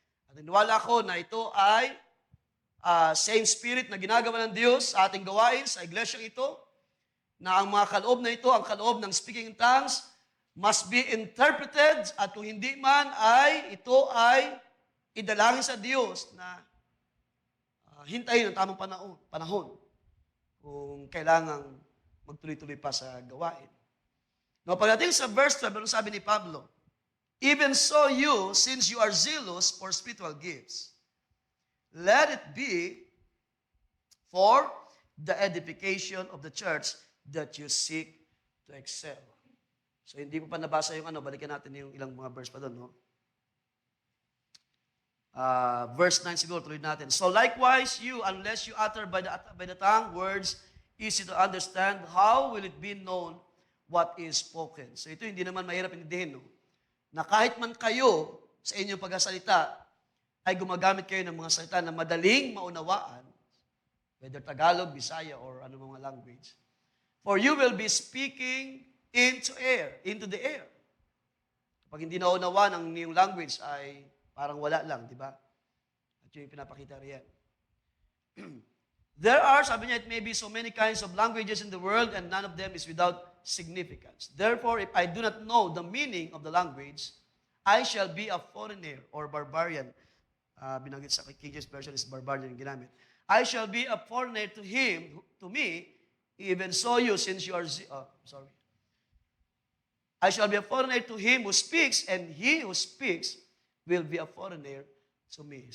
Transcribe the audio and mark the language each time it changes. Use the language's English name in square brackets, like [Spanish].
[Filipino] At niniwala ko na ito ay same spirit na ginagawa ng Diyos sa ating gawain sa iglesyang ito, na ang mga kaloob na ito, ang kaloob ng speaking in tongues, [English] must be interpreted [Filipino] at kung hindi man ay ito ay idalangin sa Diyos na hintayin ang tamang panahon kung kailangang magtuloy-tuloy pa sa gawain. No, pagdating sa verse 12, ano sabi ni Pablo? [English] Even so you, since you are zealous for spiritual gifts, let it be for the edification of the church that you seek to excel. [Filipino] So hindi ko pa nabasa yung balikan natin yung ilang mga verse pa doon, no? [English] Verse 9 [Filipino] siguro, tuloy natin. [English] So likewise, you, unless you utter by the tongue words easy to understand, how will it be known what is spoken? [Filipino] So ito hindi naman mahirap intindihin, no? Na kahit man kayo sa inyong pagsasalita ay gumagamit kayo ng mga salita na madaling maunawaan, [English] whether Tagalog, Bisaya, or [Filipino] ano mga language. [English] For you will be speaking into the air. [Filipino] Kapag hindi naunawa ng iyong language ay parang wala lang, di ba? At yun yung pinapakita riyan. [English] There are, [Filipino] sabi niya, [English] it may be so many kinds of languages in the world and none of them is without significance. Therefore, if I do not know the meaning of the language, I shall be a foreigner or barbarian. [Filipino] Binanggit sa [English] King James Version is barbarian [Filipino] yung ginamit. [English] I shall be a foreigner to him, to me, even so you, since you are, I shall be a foreigner to him who speaks, and he who speaks will be a foreigner to me.